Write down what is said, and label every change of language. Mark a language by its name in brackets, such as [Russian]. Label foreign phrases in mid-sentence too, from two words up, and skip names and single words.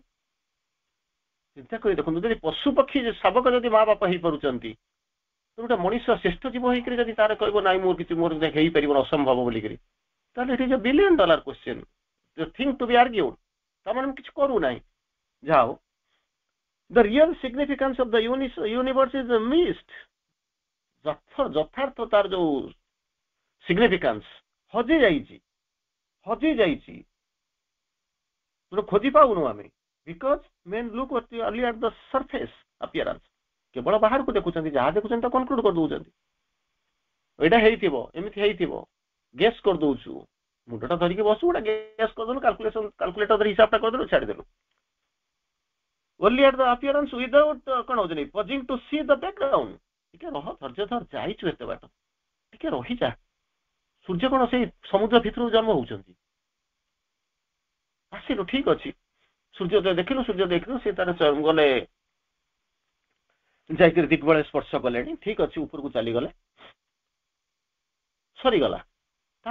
[Odia] ଚିନ୍ତା କରି ଦେଖନ୍ତୁ, ଯଦି ପଶୁ ପକ୍ଷୀ ଶାବକ ଯଦି ମା ବାପା ହେଇପାରୁଛନ୍ତି, ଗୋଟେ ମଣିଷ ଶ୍ରେଷ୍ଠ ଜୀବ ହେଇକରି ଯଦି ତାର କହିବ ନାଇଁ ମୋର କିଛି, ମୋର ହେଇପାରିବନି, ଅସମ୍ଭବ ବୋଲିକରି, ତାହେଲେ [English] it is a $1 billion question, thing to be argued. [Odia] ତାମାନେ ମୁଁ କିଛି କରୁନାହିଁ। ଯାଉ, [English] the real significance of the universe is missed. [Odia] ଯଥାର୍ଥ ତାର ଯୋଉ ସିଗ୍ନିଫିକାନ୍ସ ହଜି ଯାଇଛି, ଖୋଜି ପାଉନୁ ଆମେ, ବିକଜ [English] men look only at the surface appearance, [Odia] କେବଳ ବାହାରକୁ ଦେଖୁଛନ୍ତି, ଯାହା ଦେଖୁଛନ୍ତି ତା କନକ୍ଲୁଡ କରିଦଉଛନ୍ତି, ଏଇଟା ହେଇଥିବ, ଏମିତି ହେଇଥିବ, ଗେସ୍ କରିଦଉଛୁ, ମୁଣ୍ଡଟା ଧରିକି ବସୁ, ଗୋଟେ ଗେସ୍ କରିଦେଲୁ, କାଲକୁଲେଟର ଧରି ହିସାବଟା କରିଦେଲୁ, ଛାଡ଼ିଦେଲୁ। [English] only at the appearance without [Odia] କଣ ହଉଛି, [English] pausing to see the background। [Odia] ଟିକେ ରହ, ଧୈର୍ଯ୍ୟ ଧର, ଯାଇଛୁ ଏତେ ବାଟ, ଟିକେ ରହିଯା। ସୂର୍ଯ୍ୟ କଣ ସେଇ ସମୁଦ୍ର ଭିତରକୁ ଜନ୍ମ ହଉଛନ୍ତି? ଆସିଲୁ, ଠିକ ଅଛି, ସୂର୍ଯ୍ୟ ଦେଖିଲୁ, ସେ ତାର ଗଲେ, ଯାଇକରି ଦିଗ୍ବଳୟ ସ୍ପର୍ଶ କଲେଣି, ଠିକ ଅଛି, ଉପରକୁ ଚାଲିଗଲେ, ସରିଗଲା।